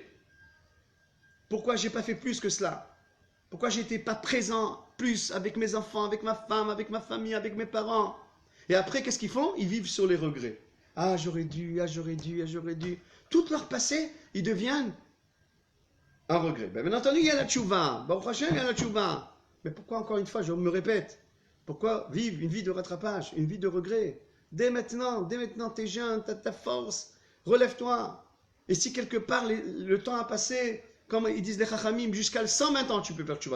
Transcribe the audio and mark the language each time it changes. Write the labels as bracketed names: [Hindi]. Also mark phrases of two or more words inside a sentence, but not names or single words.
[French] Pourquoi j'ai pas fait plus que cela? Pourquoi j'étais pas présent plus avec mes enfants, avec ma femme, avec ma famille, avec mes parents? Et après, qu'est-ce qu'ils font? Ils vivent sur les regrets. Ah, j'aurais dû. Tout leur passé, ils deviennent un regret. Bien entendu, il y a la tchouva. [Hebrew] ברוך השם, [French] il y a la tchouva. Mais pourquoi, encore une fois, je me répète, pourquoi vivre une vie de rattrapage, une vie de regret? Dès maintenant, t'es jeune, t'as ta force, relève-toi. Et si quelque part, le temps a passé, comme ils disent les Chachamim, jusqu'à 120 ans, tu peux faire tchouva.